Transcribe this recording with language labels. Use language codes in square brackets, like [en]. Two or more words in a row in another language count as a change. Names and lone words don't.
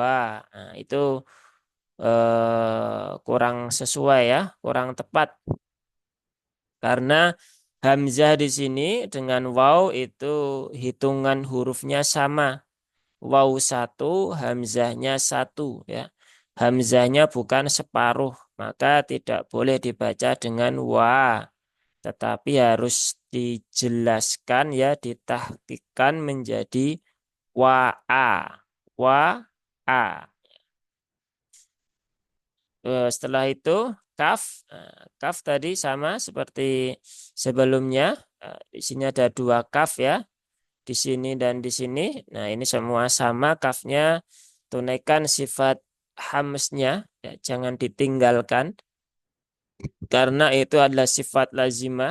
[id] Nah, itu kurang sesuai ya, kurang tepat karena hamzah di sini dengan waw itu hitungan hurufnya sama. Waw satu, hamzahnya satu ya. Hamzahnya bukan separuh, maka tidak boleh dibaca dengan wa, tetapi harus dijelaskan ya, ditahqiqkan menjadi wa a. Wa a. Setelah itu kaf. Kaf tadi sama seperti sebelumnya. Di sini ada dua kaf ya, di sini dan di sini. Nah, ini semua sama kafnya. Tunaikan sifat hamsnya, ya, jangan ditinggalkan karena itu adalah sifat lazimah.